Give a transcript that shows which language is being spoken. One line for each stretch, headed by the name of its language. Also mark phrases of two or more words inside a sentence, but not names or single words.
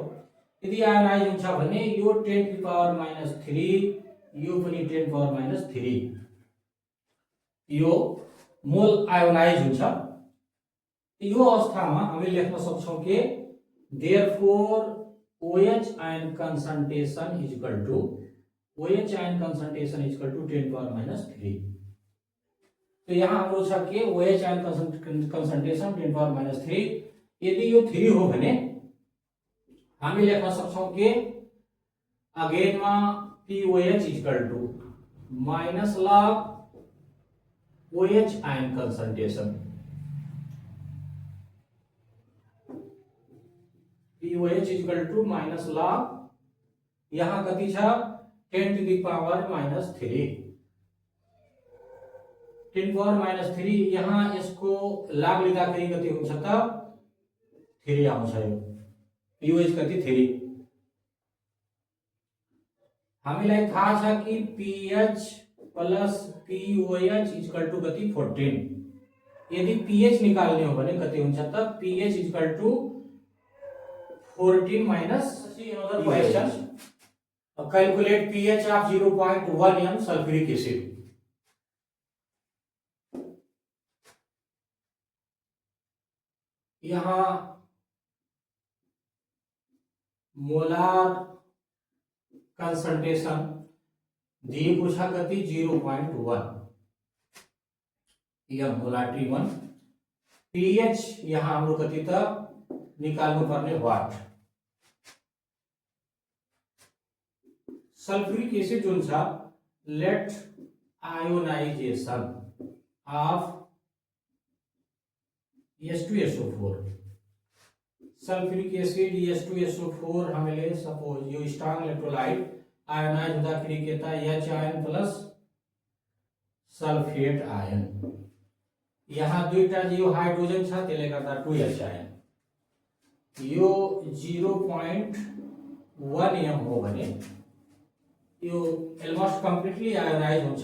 Nepali: यदि आयोनाइज हुन्छ भने यो 10⁻³ यो पनि 10⁻³ यो मोल आयोनाइज हुन्छ। यो अवस्थामा हामी लेख्न सक्छौं कि
English: therefore OH ion concentration is equal to
Nepali: 10⁻³। तो यहाँ हाम्रो छ के
English: OH ion concentration
Nepali: 10⁻³। यदि यो 3 हो भने हामी लेख्न सक्छौं कि अगेन मा
English: POH equal to minus log OH ion concentration. POH equal to minus log
Nepali: यहाँ कति छ 10⁻³ 10⁻³ यहाँ यसको लाग लिँदाखेरि कति हुन्छ त 3 आउँछ। यो POH कति 3 हामीलाई थाहा छ कि
English: pH plus POH equal to
Nepali: कति 14। यदि pH निकाल्ने हो भने कति हुन्छ त
English: pH equal to 14 minus another question. Calculate pH of 0.1 m sulfuric acid.
Nepali: यहाँ
English: molar concentration
Nepali: दिएको छ कति 0.1 यह मोलारिटी 1। pH यहाँ हाम्रो कति त निकाल्नु पर्ने वाट।
English: sulfuric acid
Nepali: जुन छ
English: let ionization of H2SO4 sulfuric acid H2SO4
Nepali: हामीले सपोज यो
English: strong electrolyte
Nepali: आयोनाइज हुँदाखेरि के त
English: H ion plus sulfate ion.
Nepali: यहाँ दुईटा यो हाइड्रोजन छ त्यसले गर्दा 2H आयन। यो 0.1 m हो भने यो
English: almost completely ionize
Nepali: हुन्छ।